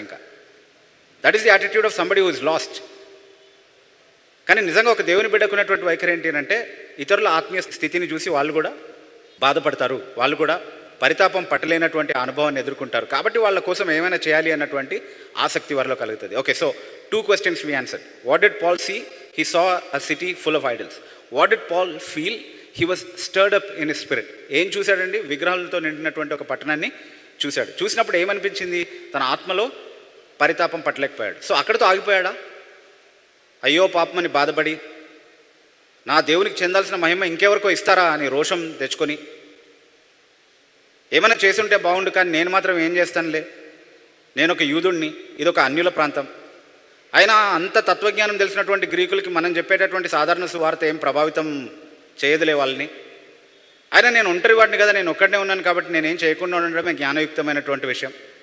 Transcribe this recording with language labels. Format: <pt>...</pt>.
<te>ఇంకా</te> <en>That is the attitude of somebody who is lost.</en> <te>కానీ నిజంగా ఒక దేవుని బిడ్డకున్నటువంటి వైఖరి ఏంటి అంటే, ఇతరుల ఆత్మీయ స్థితిని చూసి వాళ్ళు కూడా బాధపడతారు, వాళ్ళు కూడా పరితాపం పట్టలేనటువంటి అనుభవాన్ని ఎదుర్కొంటారు. కాబట్టి వాళ్ళ కోసం ఏమైనా చేయాలి అన్నటువంటి ఆసక్తి వారిలో కలుగుతుంది.</te> <en>Okay, so 2 questions we answered. What did Paul see? He saw a city full of idols. What did Paul feel? He was stirred up in his spirit.</en> <te>ఏం చూశాడండి? విగ్రహాలతో నిండినటువంటి ఒక పట్టణాన్ని చూశాడు. చూసినప్పుడు ఏమనిపించింది? తన ఆత్మలో పరితాపం పట్టలేకపోయాడు. సో అక్కడితో ఆగిపోయాడా? అయ్యో పాపమని బాధపడి, నా దేవునికి చెందాల్సిన మహిమ ఇంకెవరికో ఇస్తారా అని రోషం తెచ్చుకొని, ఏమైనా చేసుంటే బాగుండు కానీ నేను మాత్రం ఏం చేస్తానులే, నేను ఒక యూదుడిని, ఇదొక అన్యుల ప్రాంతం, అయినా అంత తత్వజ్ఞానం తెలిసినటువంటి గ్రీకులకి మనం చెప్పేటటువంటి సాధారణ సువార్త ఏం ప్రభావితం చేయదులే వాళ్ళని, అయినా నేను ఒంటరి వాడిని కదా, నేను ఒక్కడనే ఉన్నాను కాబట్టి నేనేం చేయకుండా ఉండడమే జ్ఞానయుక్తమైనటువంటి విషయం.</te>